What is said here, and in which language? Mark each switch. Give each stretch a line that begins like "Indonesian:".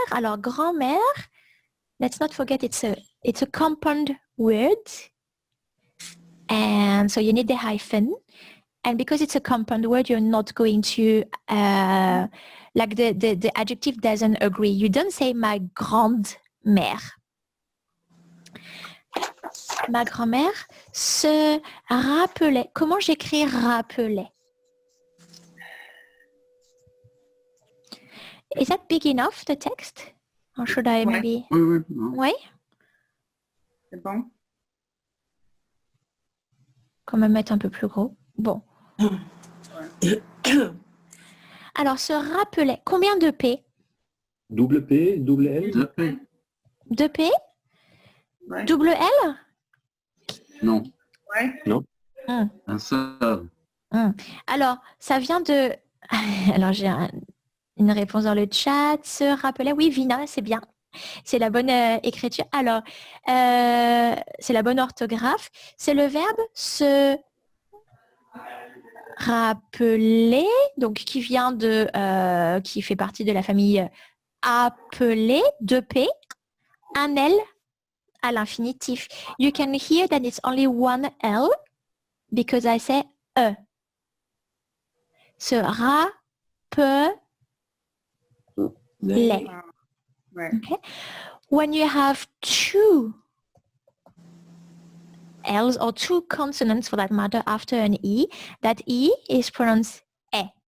English: Alors, grand-mère, let's not forget it's a compound word. And so you need the hyphen. And because it's a compound word, you're not going to, like the adjective doesn't agree. You don't say ma grande-mère.
French: Ma grand-mère se rappelait. Comment j'écris rappelait?
English: Is that big enough, the text? Or should I maybe... Oui?
French: C'est bon. Quand même mettre un peu plus gros. Bon. Alors, se rappelait. Combien de P? Double P, double L? 2 P. 2 P? Ouais. Double L? Non. Ouais. Non. Un seul. Alors, ça vient de... Alors, j'ai une réponse dans le chat. Se rappelait. Oui, Vina, c'est bien. C'est la bonne écriture. Alors, c'est la bonne orthographe. C'est le verbe se rappeler, donc qui vient de, qui fait partie de la famille appeler, 2 P, un L à l'infinitif.
English: You can hear that it's only one L because I say E.
French: Se rappeler. Ouais.
English: Okay. When you have 2 L's or 2 consonants for that matter after an E, that E is pronounced E.